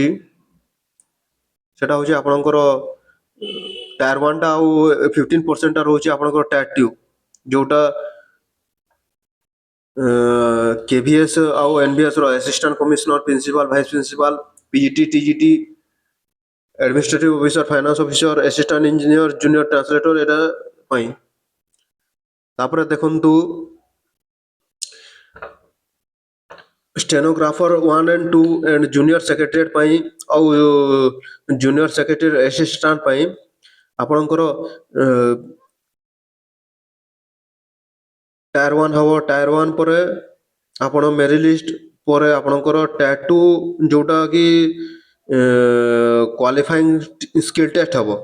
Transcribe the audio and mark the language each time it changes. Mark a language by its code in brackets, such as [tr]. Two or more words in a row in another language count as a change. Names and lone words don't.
[or] ସେଟା ହେଉଛି ଆପଣଙ୍କର ଟାୟାର 1ଟା ଆଉ 15%ଟା ରହୁଛି ଆପଣଙ୍କର ଟାୟାର 2 ଯୋଉଟା KVS ଆଉ NVS ର [en] assistant commissioner, principal, vice principal, PGT, TGT, administrative officer, finance officer, assistant engineer, junior translator [or] ଏଟା ପାଇଁ। ତାପରେ ଦେଖନ୍ତୁ [en] stenographer 1 and 2 and junior secretariat [or] ପାଇଁ ଆଉ [en] junior secretary assistant [or] ପାଇଁ ଆପଣଙ୍କର ଟାୟାର 1 ହେବ। ଟାୟାର 1 ପରେ ଆପଣ [en] merit list [or] ପରେ ଆପଣଙ୍କର ଟାୟାର 2 ଯୋଉଟା କି [en] qualifying skill test [or] ହେବ।